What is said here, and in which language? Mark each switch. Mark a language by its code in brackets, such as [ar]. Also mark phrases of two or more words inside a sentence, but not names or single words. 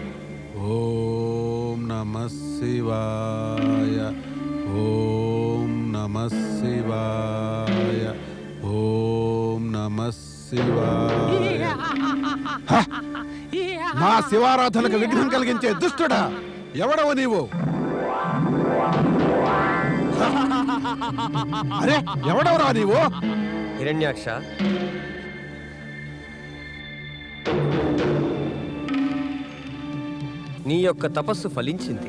[sa] ओम नमः शिवाय ओम नमः शिवाय ओम नमः शिवाय [te] మా శివారాధనకు విఘ్నం కలిగించే దుష్టుడా ఎవడవు నీవు? అరే ఎవడవరా నీవు? హిరణ్యాక్ష, నీ యొక్క తపస్సు ఫలించింది.